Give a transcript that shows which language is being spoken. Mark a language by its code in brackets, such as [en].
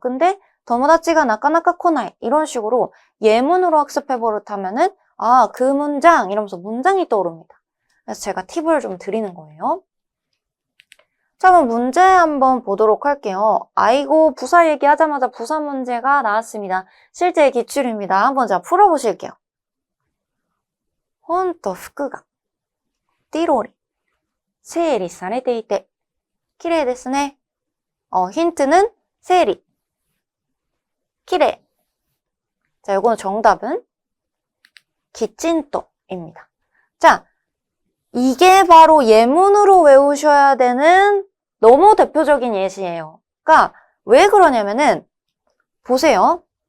[ko] 근데 도모다치가 나까나까 코나이 이런 식으로 예문으로 학습해 버릇하면은 아, 그 문장 이러면서 문장이 떠오릅니다. 그래서 제가 팁을 좀 드리는 거예요. 자, 그럼 문제 한번 보도록 할게요. 아이고, 부사 얘기하자마자 부사 문제가 나왔습니다. 실제 기출입니다. 한번 자 풀어보실게요. [ja] 혼と服がティロリ整理されていて綺麗ですね. [ko] 힌트는 세리, 키레. 자, 요거는 정답은 기친토입니다. 자, 이게 바로 예문으로 외우셔야 되는 너무 대표적인 예시예요. 그러니까 왜 그러냐면은 보세요.